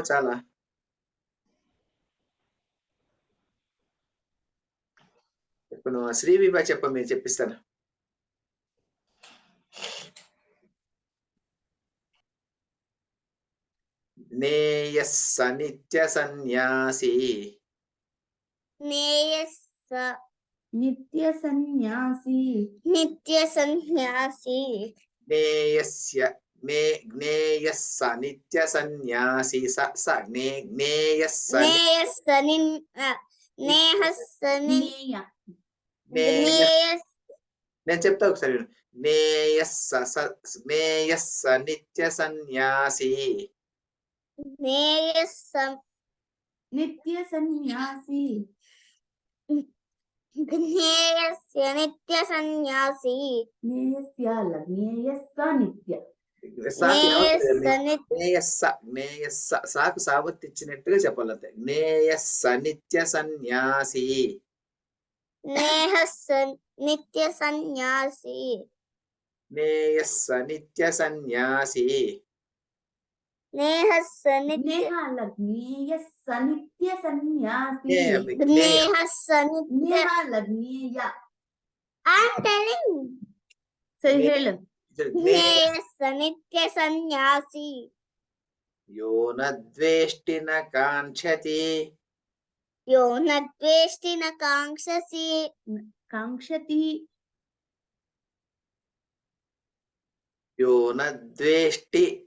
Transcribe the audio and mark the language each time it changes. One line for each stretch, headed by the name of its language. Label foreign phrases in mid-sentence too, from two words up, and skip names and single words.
Telugu: చాలా చెప్పుకుందామా? శ్రీ విభా చెప్పమి, చెప్పిస్తాను.
Sanskrit: నేయస్స నిత్య సన్యాసి నేయస్స नित्य सन्यासी నిత్య సన్యాసి జ్ఞేయస్య జ్ఞేయస్స నిత్య సన్యాసి జ్ఞేయస్స ज्ञेय
Telugu: నేను చెప్తా ఒకసారి.
Sanskrit: జ్ఞేయస్స నిత్య సన్యాసి नित्य सन्यासी జ్ఞేయస్య నిత్య సన్యాసి ज्ञेयस्य ज्ञेयस्य नित्य
Telugu: జ్ఞేయస్స సాకు సావత్ ఇచ్చినట్టుగా చెప్పాలంతే.
Sanskrit: జ్ఞేయస్స నిత్య సన్యాసి. నేహస్స నిత్య సన్యాసి జ్ఞేయస్స నిత్య సన్యాసి. నేహస్స నిత్య ज्ञेयस्य नित्य सन्यासी నేహస్స నిత్య ज्ञेय
English: I'm telling
Kannada: ಸಹಿ ಹೇಳು
Sanskrit: నేహస్స నిత్య సన్యాసి యో న ద్వేష్టి న కాంక్షతి యో న ద్వేష్టి న కాంక్షసి कांक्षति యో న ద్వేష్టి